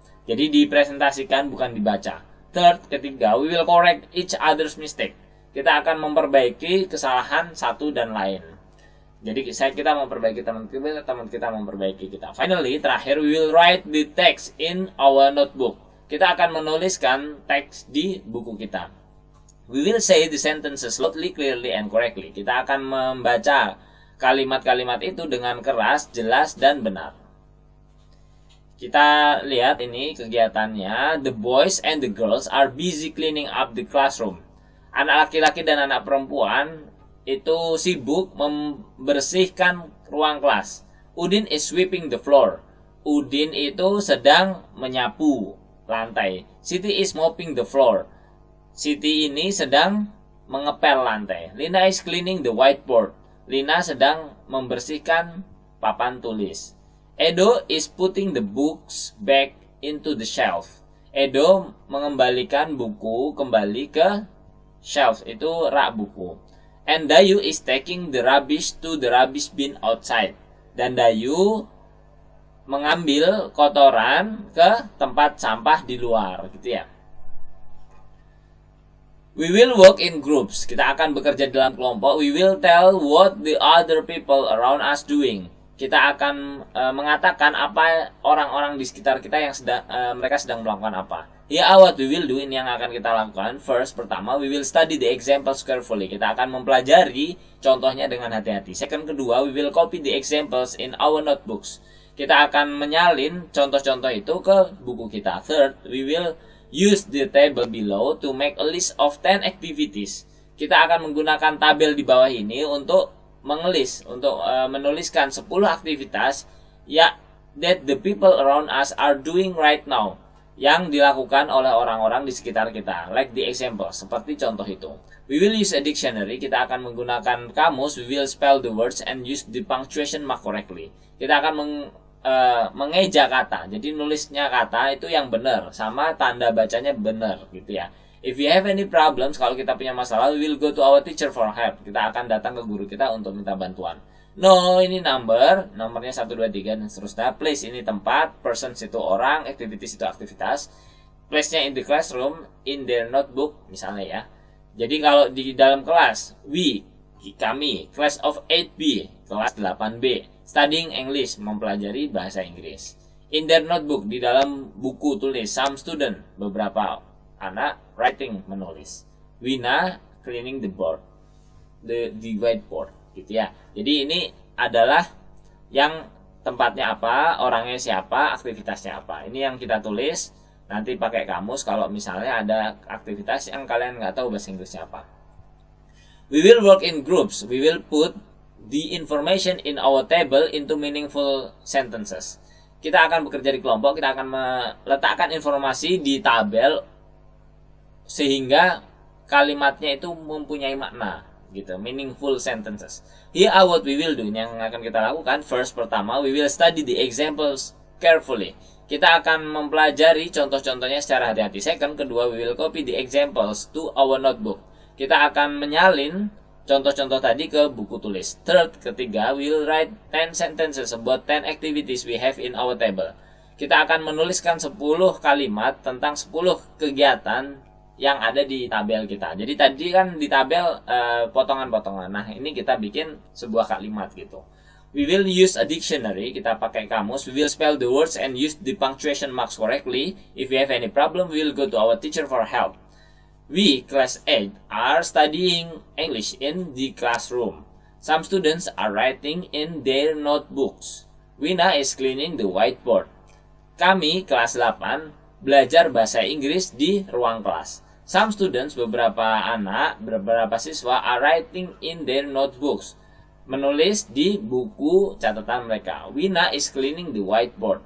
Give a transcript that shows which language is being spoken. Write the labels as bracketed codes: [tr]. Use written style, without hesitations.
[id] Jadi dipresentasikan, bukan dibaca. Third, ketiga, [en] we will correct each other's mistake. [id] Kita akan memperbaiki kesalahan satu dan lain. Jadi kita memperbaiki teman kita memperbaiki kita. [en] Finally, terakhir, we will write the text in our notebook. [id] Kita akan menuliskan teks di buku kita. [en] We will say the sentences loudly, clearly, and correctly. [id] Kita akan membaca kalimat-kalimat itu dengan keras, jelas, dan benar. Kita lihat ini kegiatannya. [en] The boys and the girls are busy cleaning up the classroom. [id] Anak laki-laki dan anak perempuan itu sibuk membersihkan ruang kelas. [en] Udin is sweeping the floor. [id] Udin itu sedang menyapu lantai. [en] Siti is mopping the floor. [id] Siti ini sedang mengepel lantai. [en] Lina is cleaning the whiteboard. [id] Lina sedang membersihkan papan tulis. [en] Edo is putting the books back into the shelf. [id] Edo mengembalikan buku kembali ke shelf, itu rak buku. [en] And Dayu is taking the rubbish to the rubbish bin outside. [id] Dan Dayu mengambil kotoran ke tempat sampah di luar, gitu ya. [en] We will work in groups. [id] Kita akan bekerja dalam kelompok. [en] We will tell what the other people around us doing. [id] Kita akan mengatakan apa orang-orang di sekitar kita yang mereka sedang melakukan apa. [en] Here are what we will do. [id] Ini yang akan kita lakukan. [en] First, pertama, we will study the examples carefully. [id] Kita akan mempelajari contohnya dengan hati-hati. [en] Second, kedua, we will copy the examples in our notebooks. [id] Kita akan menyalin contoh-contoh itu ke buku kita. [en] Third, we will use the table below to make a list of 10 activities. [id] Kita akan menggunakan tabel di bawah ini untuk menuliskan 10 aktivitas [en] that the people around us are doing right now, [id] yang dilakukan oleh orang-orang di sekitar kita, [en] like the example, [id] seperti contoh itu. [en] We will use a dictionary. [id] Kita akan menggunakan kamus. [en] We will spell the words and use the punctuation mark correctly. [id] Kita akan mengeja kata. Jadi nulisnya kata itu yang benar sama tanda bacanya benar gitu ya. [en] If we have any problems, [id] kalau kita punya masalah, [en] we will go to our teacher for help. [id] Kita akan datang ke guru kita untuk minta bantuan. No, ini nomornya 1, 2, 3 dan seterusnya. Place ini tempat, persons itu orang, activities itu aktivitas. [en] Place-nya in the classroom, in their notebook [id] misalnya ya. Jadi kalau di dalam kelas, kami, [en] class of 8B, [id] kelas 8B, [en] studying English, [id] mempelajari bahasa Inggris. [en] In their notebook, [id] di dalam buku tulis, [en] some student, [id] beberapa anak, writing, menulis. [en] Wina, cleaning the board, the whiteboard, gitu ya. [id] Jadi ini adalah yang tempatnya apa, orangnya siapa, aktivitasnya apa. Ini yang kita tulis, nanti pakai kamus kalau misalnya ada aktivitas yang kalian nggak tahu bahasa Inggrisnya apa. [en] We will work in groups. We will put the information in our table into meaningful sentences. [id] Kita akan bekerja di kelompok, kita akan meletakkan informasi di tabel sehingga kalimatnya itu mempunyai makna gitu, [en] meaningful sentences. Here are what we will do. [id] Yang akan kita lakukan, [en] first, pertama, we will study the examples carefully. [id] Kita akan mempelajari contoh-contohnya secara hati-hati. [en] Second, kedua, we will copy the examples to our notebook. [id] Kita akan menyalin contoh-contoh tadi ke buku tulis. [en] Third, ketiga, we will write 10 sentences about 10 activities we have in our table. [id] Kita akan menuliskan 10 kalimat tentang 10 kegiatan yang ada di tabel kita. Jadi tadi kan di tabel potongan-potongan. Nah, ini kita bikin sebuah kalimat gitu. [en] We will use a dictionary, [id] kita pakai kamus. [en] We will spell the words and use the punctuation marks correctly. If we have any problem, we will go to our teacher for help. We, class 8, are studying English in the classroom. Some students are writing in their notebooks. Wina is cleaning the whiteboard. [id] Kami, kelas 8, belajar bahasa Inggris di ruang kelas. [en] Some students, [id] beberapa anak, beberapa siswa, [en] are writing in their notebooks. [id] Menulis di buku catatan mereka. [en] Wina is cleaning the whiteboard.